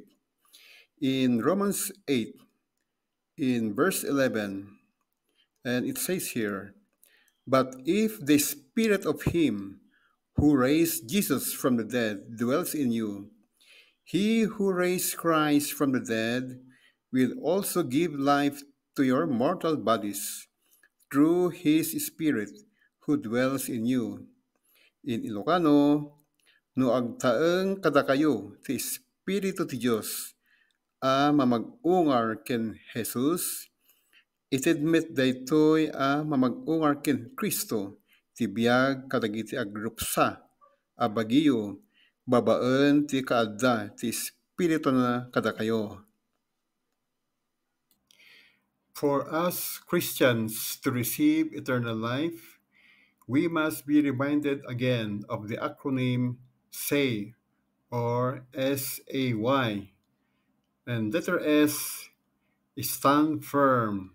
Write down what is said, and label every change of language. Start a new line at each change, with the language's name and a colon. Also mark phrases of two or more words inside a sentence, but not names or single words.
English: In Romans 8, in verse 11, and it says here, but if the Spirit of Him who raised Jesus from the dead dwells in you, He who raised Christ from the dead will also give life to your mortal bodies through His Spirit who dwells in you. In Ilocano,
Iloko: no agtaeng kada kayo ti Espiritu ti Dios a mamag-ungar ken Jesus, itedmet daytoy a mamag-ungar ken Kristo ti biag kadagiti agrupsa a bagiyo babaen ti kaadda ti Espiritu na kada kayo.
English: For us Christians to receive eternal life, we must be reminded again of the acronym SAY or SAY. And letter S, stand firm.